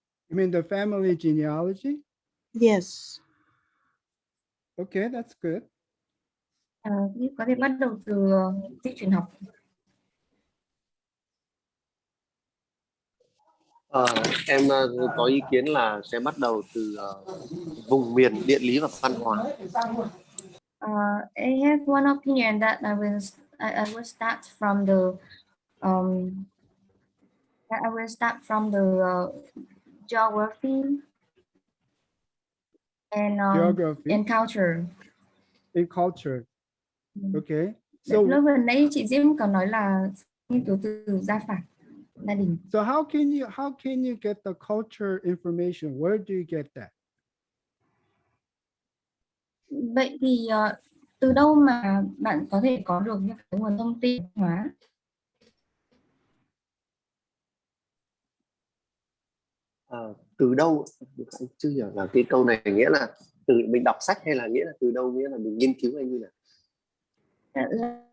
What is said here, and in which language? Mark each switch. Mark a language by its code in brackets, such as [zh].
[en] You mean the family genealogy? Yes. Okay, that's good. [vi] Có thể bắt đầu từ di truyền học. Em có ý kiến là sẽ bắt đầu từ vùng miền địa lý và văn hóa. [en] I have one opinion that I will start from the geography Geography and culture. and culture. Okay. So So [vi] lúc vừa nãy chị Diễm có nói là nghiên cứu từ gia phả gia đình. [en] so how can you get the culture information? Where do you get that? [vi] Vậy thì từ đâu mà bạn có thể có được những cái nguồn thông tin hóa? Từ đâu? Anh chưa hiểu là cái câu này nghĩa là từ mình đọc sách hay là nghĩa là từ đâu, nghĩa là mình nghiên cứu hay như nào?